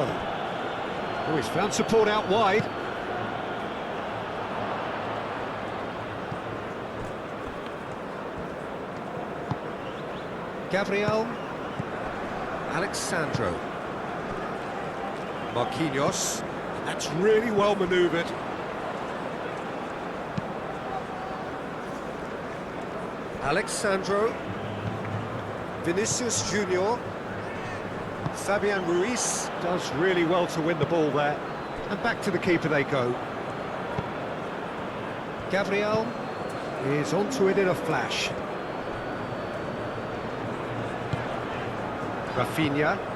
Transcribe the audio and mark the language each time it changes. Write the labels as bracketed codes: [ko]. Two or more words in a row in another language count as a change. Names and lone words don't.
[en] Oh, he's found support out wide. Gabriel. Alexandro. Marquinhos. That's really well manoeuvred. Alexandro. Vinicius Junior. Fabian Ruiz does really well to win the ball there. And back to the keeper they go. Gabriel is onto it in a flash. Rafinha.